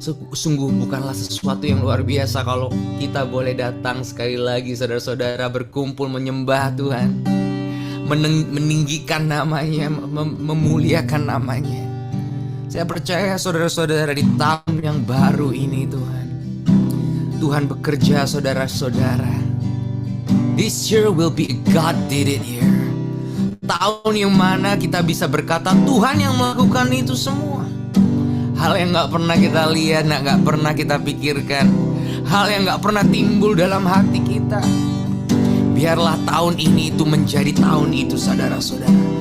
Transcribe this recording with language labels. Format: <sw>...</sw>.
<id>Sungguh bukanlah sesuatu yang luar biasa kalau kita boleh datang sekali lagi saudara-saudara, berkumpul menyembah Tuhan, meninggikan namanya, memuliakan namanya. Saya percaya saudara-saudara di tahun yang baru ini Tuhan bekerja saudara-saudara.</id> <en>This year will be a God did it year.</en> <id>Tahun yang mana kita bisa berkata Tuhan yang melakukan itu semua. Hal yang gak pernah kita lihat, gak pernah kita pikirkan, hal yang gak pernah timbul dalam hati kita. Biarlah tahun ini itu menjadi tahun itu saudara-saudara.</id>